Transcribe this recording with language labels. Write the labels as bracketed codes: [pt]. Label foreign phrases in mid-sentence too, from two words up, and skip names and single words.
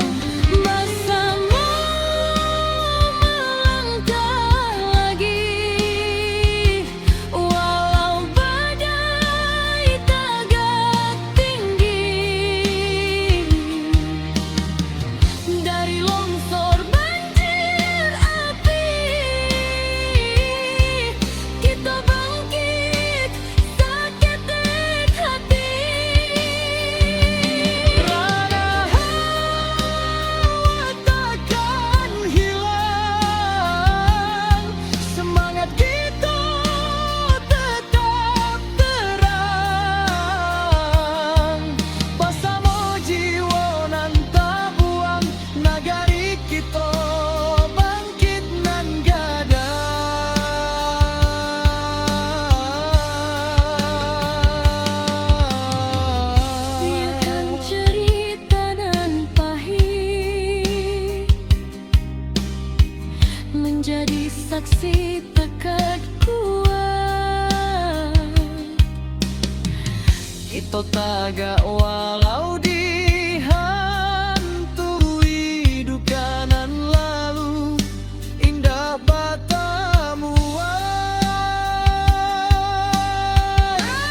[id] Bersama melangkah lagi, walau badai tagak tinggi. Dari longsor banjir api, kita bangkit seketek hati. Rana awak takkan hilang, semangat kita tetap terang. [min] Basamo jiwa nan tabuang, nagari kita bangkit nan gadang. [id] Biarkan cerita nan pahit menjadi saksi tekad kuat. Kita tagak walau dihantui duka nan lalu, indah batamuan.